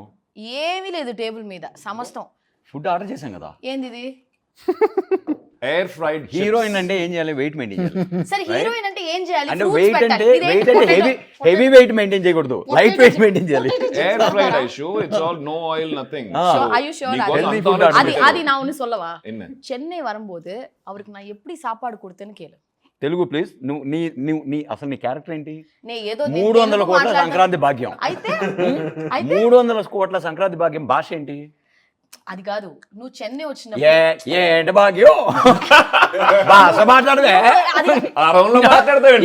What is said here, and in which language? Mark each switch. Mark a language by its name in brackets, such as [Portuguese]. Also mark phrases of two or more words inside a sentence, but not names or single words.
[Telugu] ఏమీ లేదు టేబుల్ మీద సమస్తం. ఫుడ్ ఆర్డర్ చేశాం కదా. ఏంది ఇది? [English] air fried [Telugu] హీరోయిన్ అంటే ఏం చేయాలి? [English] weight maintain [Telugu] చేయాలి. సరే హీరోయిన్ అంటే ఏం చేయాలి? అంటే [English] Fruits [Telugu] వెయిట్ పెట్టాలి. అంటే ఇదేంటి వెయిట్ అంటే potato? [English] heavy weight maintain [Telugu] చేయకూడదు, [English] light weight maintain [Telugu] చేయాలి. [English] air fried Aishu, it's all no oil nothing. Are you sure? healthy food [Tamil] அது நான் ஒன்னு சொல்லவா? என்ன? சென்னை வரும்போது அவருக்கு நான் எப்படி சாப்பாடு கொடுத்தேன்னு கேளு. [Telugu] తెలుగు ప్లీజ్. నీ అసలు నీ క్యారెక్టర్ ఏంటి? నేను ఏదో 300 కోట్ల సంక్రాంతి భాగ్యం. అయితే 300 కోట్ల సంక్రాంతి భాగ్యం భాష ఏంటి? అది కాదు, నువ్వు చెన్నై వచ్చినప్పుడు ఏంటి భాగ్యం భాష మాట్లాడదే. ఆ రౌండ్ లో మాట్లాడతావు